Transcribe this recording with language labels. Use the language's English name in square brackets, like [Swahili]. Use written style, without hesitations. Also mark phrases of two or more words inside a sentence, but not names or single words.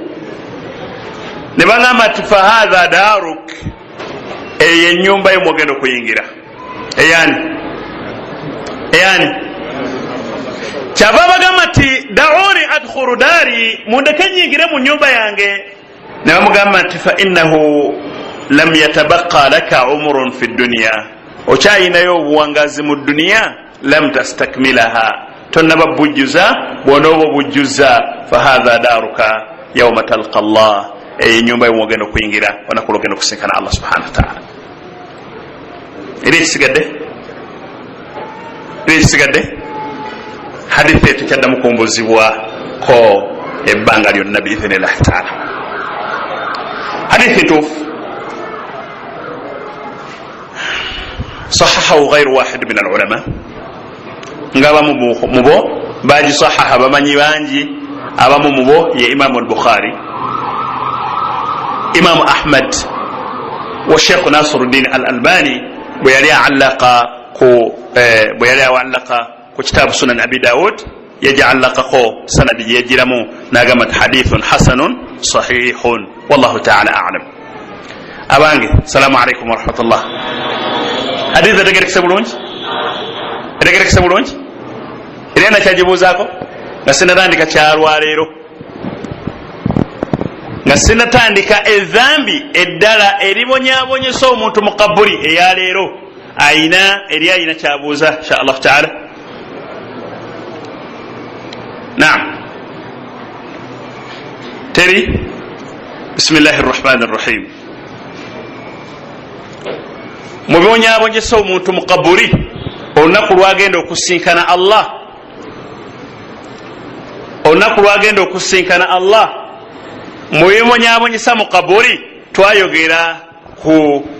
[Ganda] Ne bagamba nti [Arabic] فهذه دارك, [Ganda] eyo ennyumba yo mwogenda okuyingira. Eyani kyava bagamba nti [Arabic] دعوني أدخل داري, [Ganda] mundeke nyingire mu nyumba yange. Ne bamugamba nti [Arabic] فإنه لم يتبق لك عمر في الدنيا, [Ganda] okyayinayo obuwangazi mu duniya, [Arabic] لم تستكملها, [Ganda] tonnaba bujjuza, bw'onooba obujjuza, [Arabic] فهذه دارك يوم تلقى الله, [Ganda] eyo ennyumba yo mwogenda okuyingira olunaku lwogenda okusinkana Allah [Arabic] سبحانه وتعالى. [Ganda] Eri ekisigadde hadithi tekyaddamu kumbuzibwako ebbanga lyonna [Arabic] بإذن الله تعالى. [Ganda] Hadithi ntuufu [Arabic] صححه غير واحد من العلماء, [Ganda] ng'abamu mubo bagisahaha bamanyi bangi, abamu mubo ye Imamu al-Bukhari, Imamu Ahmad wa Sheikh Nasiruddin al-Albani bwe yali awallaka ku kitaabu Sunan Abi Dawud, yaj'alaqako sanadi yejiramu n'agamba nti [Arabic] حديث حسن صحيح والله تعالى أعلم. [Ganda] Abange, [Arabic] سلام عليكم ورحمة الله. [Ganda] Hadithi etegerekese bulungi? Etegerekese bulungi? Era nakyagibuuzaako nga sinatandika kyalwaleero, nga sinatandika edhambi eddala eribonyaabonyesa omuntu mu kaburi eyaleero. Ayina kyabuuza [Arabic] إن شاء الله تعالى. [Ganda] Naam, teri? [Arabic] بسم الله الرحمن الرحيم. [Ganda] Mubonyaabonyesa omuntu mu kaburi olunaku lwagenda okusinkana Allah, olunaku lwagenda okusinkana Allah, mubonyaabonyesa mu kaburi twayogera ku